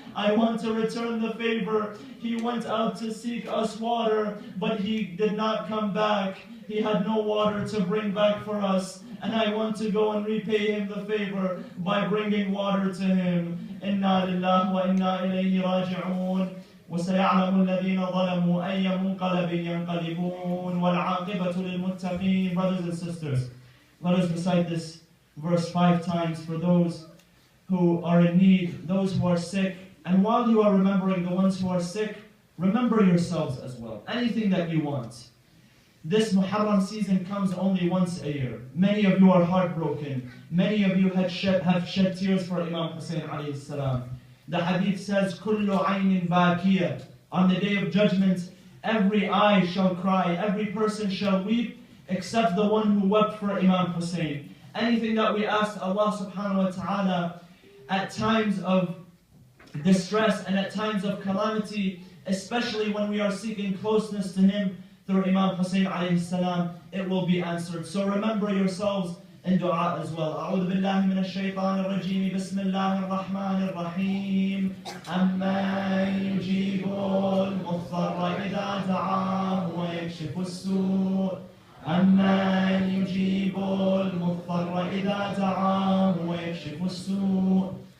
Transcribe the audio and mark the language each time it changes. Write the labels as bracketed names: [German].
[English] I want to return the favor. He went out to seek us water, but he did not come back. He had no water to bring back for us. And I want to go and repay him the favor by bringing water to him. [Arabic] Inna lillahi wa inna ilayhi raji'un. وسيعلم الذين ظلموا أي منقلب ينقلبون والعاقبة للمتقين. [English] Brothers and sisters, let us recite this verse 5 times for those who are in need, those who are sick. And while you are remembering the ones who are sick, remember yourselves as well. Anything that you want. This Muharram season comes only once a year. Many of you are heartbroken. Many of you have shed tears for Imam Hussein alayhi salam. The hadith says, [Arabic] كُلُّ عَيْنٍ بَاكِيَةٍ. [English] On the day of judgment, every eye shall cry, every person shall weep, except the one who wept for Imam Hussein. Anything that we ask Allah subhanahu wa ta'ala at times of distress and at times of calamity, especially when we are seeking closeness to Him through Imam Hussein alayhi salam, it will be answered. So remember yourselves in dua as well. [Arabic] أعوذ بالله من الشيطان الرجيم. بسم الله الرحمن الرحيم. أمن يجيب المضطر إذا دعاه ويكشف السوء. أمن يجيب المضطر إذا دعاه ويكشف السوء.